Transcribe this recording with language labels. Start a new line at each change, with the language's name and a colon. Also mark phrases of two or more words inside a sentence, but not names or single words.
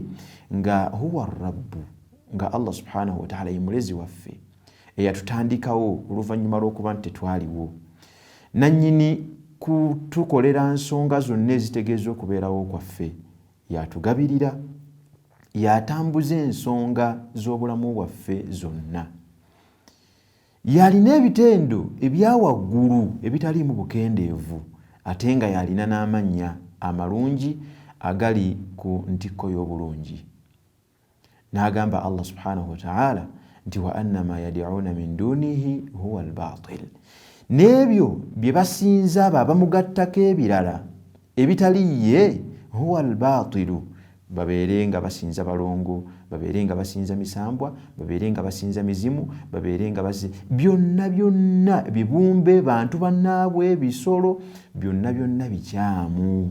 Ganda: Nga
Arabic: هو رب,
Ganda: nga Allah
Arabic: سبحانه وتعالى
Ganda: ye mulezi waffe eyatutandikawo oluvannyuma lw'okuba nti tetwaliwo, nannyini kutukolera nsonga zonna ezitegeeza okubeerawo kwaffe, yatugabirira, yatambuza ensonga z'obulamu bwaffe zonna, yalina ebitendo ebyawaggulu ebitaliimu bukendeevu, ate nga yalina n'amannya amalungi agali ku ntikko y'obulungi. N'agamba Allah
Arabic: سبحانه وتعالى
Ganda: nti
Arabic: وأن ما يدعون من دونه هو الباطل.
Ganda: N'ebyo bye basinza abo abamugattako ebirala ebitali ye,
Arabic: هو الباطل,
Ganda: babeere nga basinza balongo, babeere nga basinza misambwa, babeere nga basinza mizimu, babeere nga byonna byonna bibumbe, bantu bannaabwe, bisolo, byonna byonna bikyamu.